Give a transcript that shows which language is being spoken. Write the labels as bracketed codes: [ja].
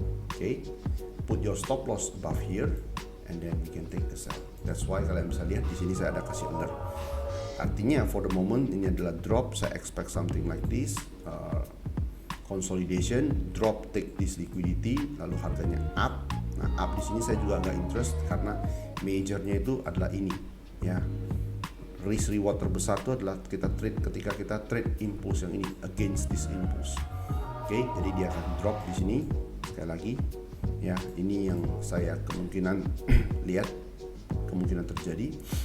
[en] Okay, put your stop loss above here, and then we can take the sell. That's why [id] kalian bisa lihat di sini saya ada kasih alert. Artinya [en] for the moment [id] ini adalah drop. Saya expect [en] something like this, [id] consolidation, drop, take this liquidity, lalu harganya up. Nah, up di sini saya juga agak interest karena majornya itu adalah ini, ya. Risk reward terbesar itu adalah kita trade ketika kita trade impulse yang ini [en] against this impulse. [id] Oke, jadi dia akan drop di sini. Sekali lagi, ya, ini yang saya kemungkinan lihat kemungkinan terjadi.